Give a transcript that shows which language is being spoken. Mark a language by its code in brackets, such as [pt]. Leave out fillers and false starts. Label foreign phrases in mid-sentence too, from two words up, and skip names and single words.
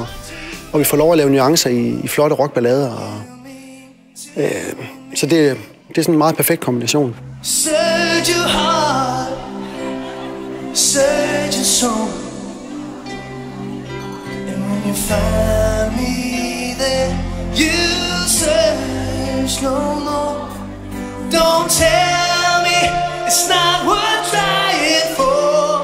[da] Og vi får lov at lave nuancer i flotte rockballader. Så det er sådan en meget perfekt kombination. [en] Search your heart, search your soul, and when you find me there, you search no more. Don't tell me it's not worth trying for.